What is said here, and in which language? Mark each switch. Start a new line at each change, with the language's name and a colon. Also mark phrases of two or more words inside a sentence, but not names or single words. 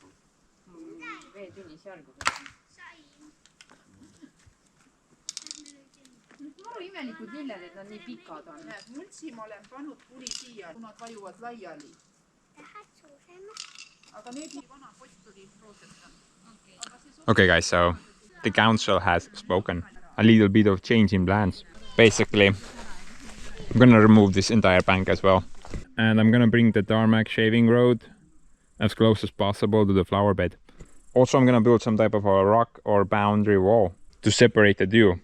Estonian: Veetünis jalgu. Maru imelikud lilled, et nad nii pikad on. Multsi ma olen pannud kuni siia, kui nad vajuvad laiali. Aga need vana pott tuli rooseta.
English: Okay guys, so the council has spoken. A little bit of change in plans. Basically, I'm gonna remove this entire bank as well. And I'm gonna bring the tarmac shaving road as close as possible to the flower bed. Also, I'm gonna build some type of a rock or boundary wall to separate the two.